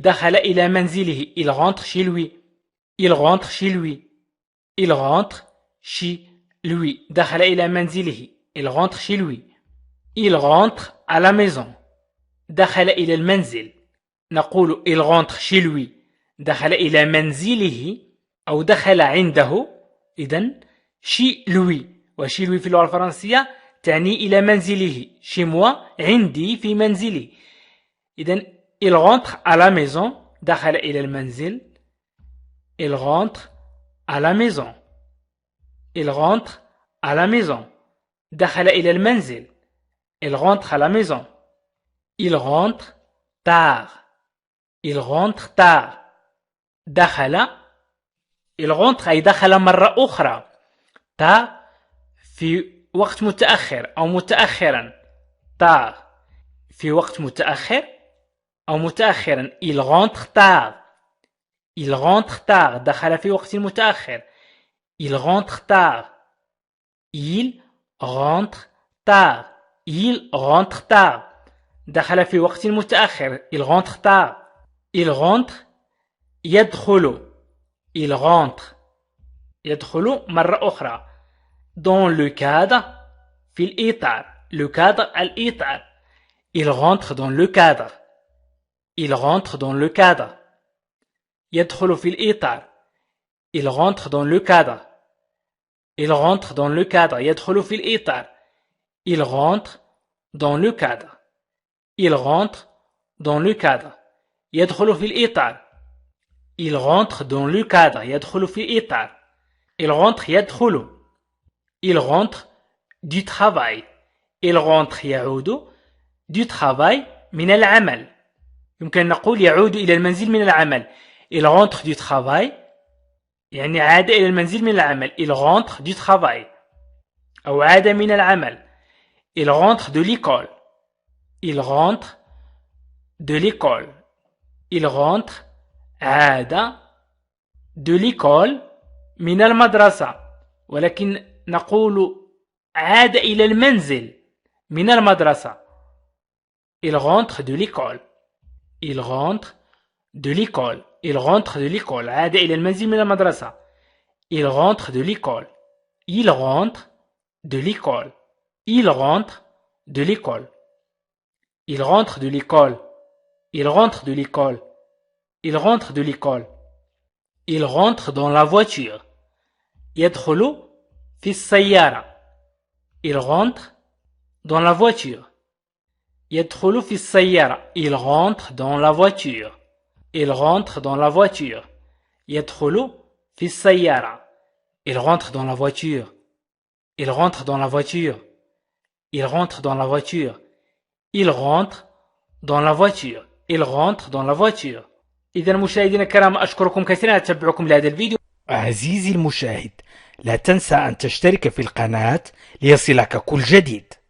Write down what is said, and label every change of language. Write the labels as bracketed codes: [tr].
[ar] دخل إلى منزله. [fr] Il rentre chez lui. Il rentre chez lui. Il rentre chez lui. [ar] دخل إلى منزله. [fr] Il rentre chez lui. Il rentre à la maison. [ar] دخل إلى المنزل. نقول [fr] il rentre chez lui. [ar] دخل إلى منزله أو دخل عنده. إذن [fr] chez lui. [ar] وشي lui في اللغة الفرنسية تعني إلى منزله. [fr] chez moi [ar] عندي في منزلي. إذن [fr] il rentre à la maison. [ar] دخل إلى المنزل. [fr] Il rentre à la maison. Il rentre à la maison. [ar] دخل إلى المنزل. [fr] Il rentre à la maison. Il rentre tard. Il rentre tard. [ar] دخل. [fr] Il rentre [ar] أي دخل مرة أخرى. [fr] tard [ar] في وقت متأخر أو متأخرا. [fr] tard [ar] في وقت متأخر أو متأخرا. [fr] Il rentre tard. Il rentre tard. [ar] دخل في وقت متأخر. [fr] Il rentre tard. Il rentre tard. Il rentre tard. [ar] دخل في وقت متأخر. [fr] Il rentre tard. Il rentre [ar] يدخل. [fr] Il rentre [ar] يدخل مرة أخرى. [fr] dans le cadre [ar] في الإطار. [fr] le cadre [ar] الإطار. [fr] Il rentre dans le cadre. Il rentre dans le cadre. [ar] يدخل في الإطار. [fr] Il rentre dans le cadre. Il rentre dans le cadre. [ar] يدخل في الإطار. [fr] Il rentre dans le cadre. Il rentre dans le cadre. [ar] يدخل في الإطار. [fr] Il rentre dans le cadre. [ar] يدخل في الإطار. [fr] Il rentre [ar] يدخل. [fr] Il rentre du travail. Il rentre [ar] يعود [fr] du travail [ar] من العمل. يمكن نقول يعود إلى المنزل من العمل. [fr] Il rentre du travail [ar] يعني عاد إلى المنزل من العمل. [fr] Il rentre du travail [ar] أو عاد من العمل. [fr] Il rentre de l'école. Il rentre de l'école. Il rentre [ar] عاد [fr] de l'école [ar] من المدرسة. ولكن نقول عاد إلى المنزل من المدرسة. [fr] Il rentre de l'école. Il rentre de l'école. Il rentre de l'école. [ar] عاد إلى المنزل من المدرسة. [fr] Il rentre de l'école. Il rentre de l'école. Il rentre de l'école. Il rentre de l'école. Il rentre de l'école. Il rentre de l'école. Il rentre dans la voiture. [ar] يدخل في السيارة. [fr] Il rentre dans la voiture. [ar] يدخل في السيارة. [fr] Il rentre dans la voiture. Il rentre dans la voiture. [ar] يدخل في السيارة. [fr] Il rentre dans la voiture. Il rentre dans la voiture. Il rentre dans la voiture. Il rentre dans la voiture. Il rentre dans la voiture. [ar] إذا مشاهدينا الكرام أشكركم كثيرا على تتبعكم لهذا الفيديو. عزيزي المشاهد لا تنسى أن تشترك في القناة ليصلك كل جديد.